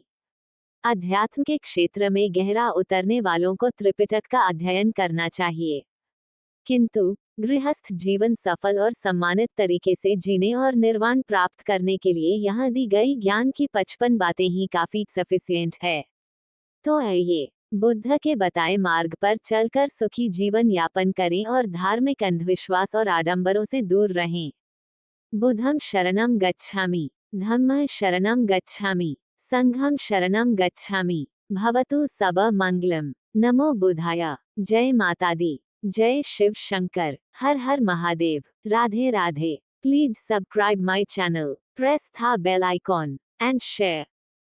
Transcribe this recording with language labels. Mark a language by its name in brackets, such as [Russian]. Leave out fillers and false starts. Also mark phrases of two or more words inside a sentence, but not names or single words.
[Hindi] अध्यात्म के क्षेत्र में गहरा उतरने वालों को त्रिपिटक का अध्ययन करना चाहिए, किंतु गृहस्थ जीवन सफल और सम्मानित तरीके से जीने और निर्वाण प्राप्त करने के लिए यहाँ दी गई ज्ञान की 55 बातें ही काफी सफिशिएंट है। तो आइए बुद्ध के बताए मार्ग पर चलकर सुखी जीवन यापन करें और धार्मिक अंधविश्वास और आडंबरों से दूर रहें। [Pali] बुद्धं शरणं गच्छामि, धम्मं शरणं गच्छामि, संघं शरणं गच्छामि, भवतु सबा मंगलम। नमो बुद्धाय। [Hindi] जय माता दी। जय शिव शंकर। हर हर महादेव। राधे राधे। [English] Please subscribe my channel, press the bell icon and share.